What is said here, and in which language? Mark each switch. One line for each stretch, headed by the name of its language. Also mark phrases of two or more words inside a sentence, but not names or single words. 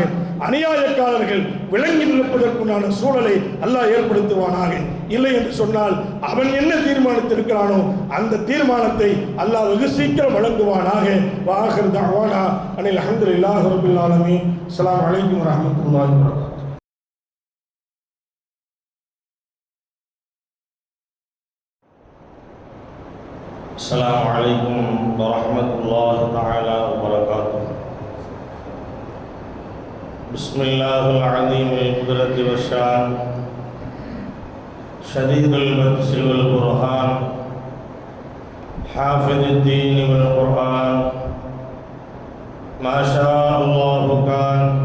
Tamil: அநியாயக்காரர்கள் விளங்கி நிற்பதற்குண்டான சூழலை அல்லாஹ் ஏற்படுத்துவானாக. இல்லை என்று சொன்னால் அவன் என்ன தீர்மானித்திருக்கிறானோ அந்த தீர்மானத்தை அல்லாஹ் வெகு சீக்கிரம் வழங்குவானாக.
Arabic: وآخر دعوانا أن الحمد لله رب العالمين. السلام عليكم ورحمة الله وبركاته. السلام عليكم ورحمة الله تعالى وبركاته. بسم الله العظيم القدرة والشان شديد البطش والبرهان حافظ الدين والقرآن ما شاء الله كان